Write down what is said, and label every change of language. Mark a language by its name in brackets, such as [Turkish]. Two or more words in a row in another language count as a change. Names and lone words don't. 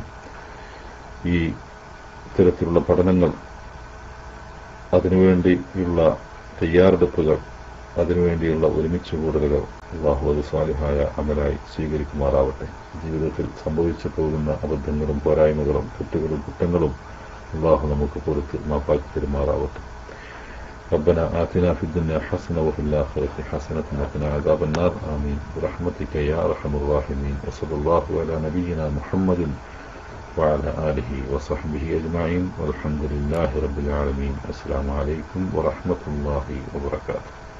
[Malayalam] ഈ ഇത്തരത്തിലുള്ള പഠനങ്ങൾ, അതിനുവേണ്ടിയുള്ള തയ്യാറെടുപ്പുകൾ, അതിനുവേണ്ടിയുള്ള ഒരുമിച്ച് കൂടലുകൾ അള്ളാഹു അത് സ്വാലിഹായ അമലായി സ്വീകരിക്കുമാറാവട്ടെ. ജീവിതത്തിൽ സംഭവിച്ചു പോകുന്ന അബദ്ധങ്ങളും പോരായ്മകളും തെറ്റുകളും കുറ്റങ്ങളും അള്ളാഹു നമുക്ക് പുറത്ത് മാപ്പാക്കി തരുമാറാവട്ടെ. [Arabic] ربنا آتنا في الدنيا حسنة وفي الآخرة حسنة وقنا عذاب النار آمين برحمتك يا أرحم الراحمين. وصلى الله على نبينا محمد وعلى آله وصحبه أجمعين والحمد لله رب العالمين. السلام عليكم ورحمة الله وبركاته.